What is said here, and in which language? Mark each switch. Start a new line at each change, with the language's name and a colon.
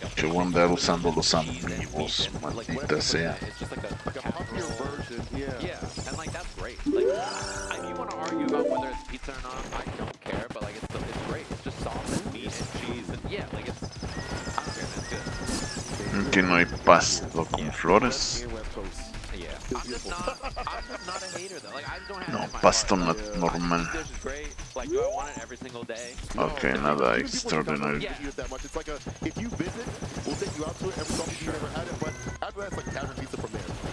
Spanish: Que voy a andar usando los amigos. Maldita sea.
English: It's just like a puffier version. Yeah, and like that's great. Like, if you want to argue about whether it's pizza or not, I don't care. But like, it's great. It's just sauce and meat and cheese and yeah, like it's. I don't care. It's good.
Spanish: Aquí no hay pasto con flores.
English: Yeah, I'm just not a hater though. Like I don't have
Spanish: No, pasto normal.
English: This is great. Like, do I want it every single day?
Spanish: Ok, nada extraordinario.
English: That much. It's like a, if you visit, we'll take you out to it every time you never had it, but after that, it's like tavern pizza from there.